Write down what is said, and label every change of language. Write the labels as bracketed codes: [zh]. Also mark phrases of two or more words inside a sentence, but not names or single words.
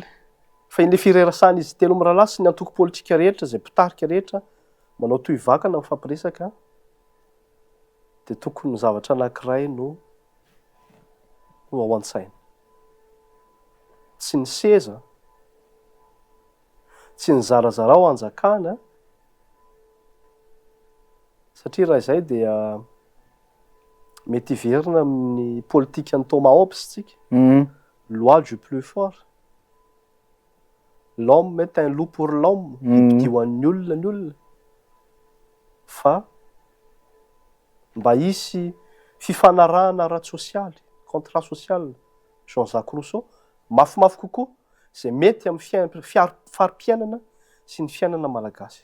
[mg] Fa ilay firerasana izy telo mirahalahy sy ny antoko politika rehetra, zay mpitarika rehetra, manao toy vakana mifampiresaka, dia tokony zavatra anankiray no ao an-tsaina. Tsy ny seza, tsy ny zarazara ao anjakana, satria raha izay dia mety hiverina amin'ny politika ny Thomas Hobbes tsika. [fr] Loi du plus fort. L'homme est un loup pour l'homme. [mg] Ipidio ho an'ny olona ny olona. Fa mba hisy fifanarahana ara-tsosialy, [fr] contrat social, [mg] Jean-Jacques Rousseau, mafimafy kokoa izay mety amin'ny fari-piainana sy ny fiainana malagasy.